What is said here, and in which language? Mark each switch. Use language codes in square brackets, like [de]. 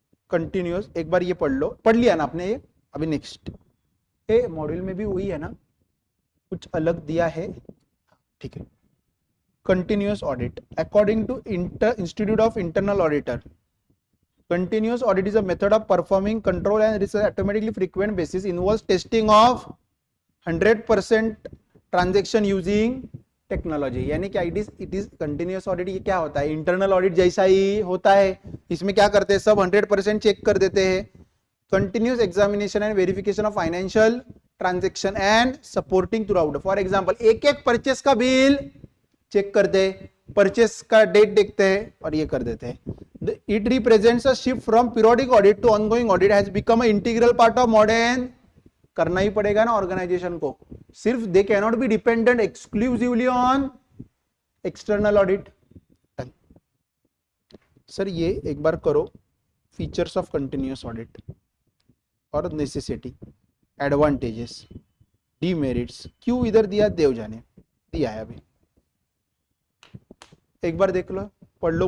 [hi] Continuous एक बार ये पढ़ लो, पढ़ लिया ना आपने ये। अभी नेक्स्ट ए मॉड्यूल में भी वही है ना, कुछ अलग दिया है, ठीक है। [en] Continuous audit according to institute of internal auditor, continuous audit is a method of performing control and research automatically frequent basis, involves testing of 100% transaction using technology. [hi] यानी क्या, [en] it is continuous audit, [hi] ये क्या होता है, internal audit जैसा ही होता है। इसमें क्या करते हैं, सब 100% चेक कर देते हैं। [en] Continuous examination and verification of financial transaction and supporting throughout. [hi] For example, एक एक परचेस का बिल चेक करते हैं, परचेस का डेट देखते हैं और ये कर देते हैं। [en] It represents a shift from periodic audit to ongoing audit, has become an integral part of modern [hi] करना ही पड़ेगा ना ऑर्गेनाइजेशन को, सिर्फ [en] They can not be dependent exclusively on external audit. [hi] Sir ये एक बार करो, फीचर्स ऑफ कंटिन्यूअस ऑडिट और necessity, advantages, demerits, क्यों इधर दिया देव जाने, दिया है अभी, एक बार देख लो, पढ़ लो।